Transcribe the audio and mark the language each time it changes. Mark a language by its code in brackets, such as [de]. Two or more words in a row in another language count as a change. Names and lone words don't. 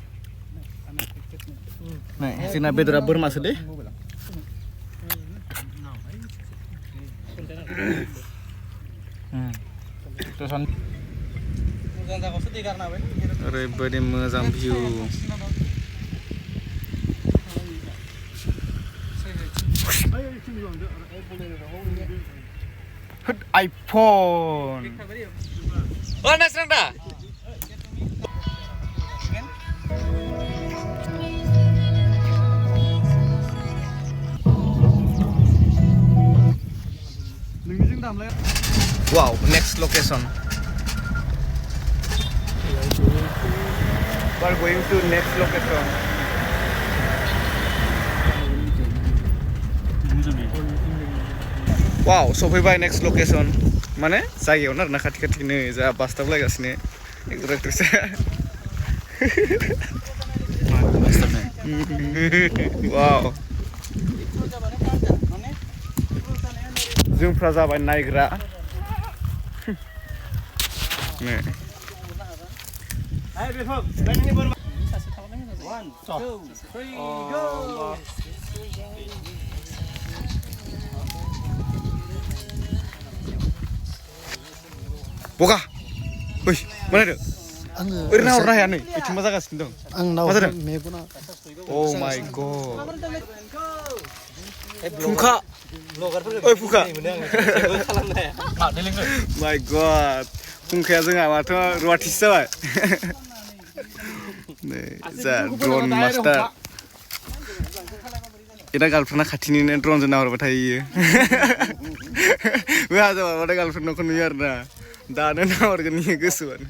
[brx] नै जोंना बेदरा बोरमासो दे ओरैबायदि मोजां भिउ आइफन oh nasrang dah [en] wow next location we are going to next location [brx] wow सफैबाय [en] next location [brx] माने जायगायावनो आरोना खाथि खाथिनो जा बास स्टप लागासिनो एक्टर एक्ट्रेसा वाव जोंफ्रा जाबाय नायग्रा नै बगा ओइ मा नायदों आङो ओरैनो हरनो हाया नै बिथिं मा जागासिनो दं आंनाव मा जादों मेगना [en] oh my god [brx] फुंखा ओइ फुंखा [en] my god [brx] फुंखाया जोंहा माथो रुवाथिसो जाबाय नै जा [en] drone master [brx] एदा गार्लफ्रेन्डआ खाथिनिनो ड्रनजों नाहरबाय थायो बे हाजाबाथाय गार्लफ्रेन्ड न'खौ नुयो आरोना दानो नाहरगोन इयो गोसोआनो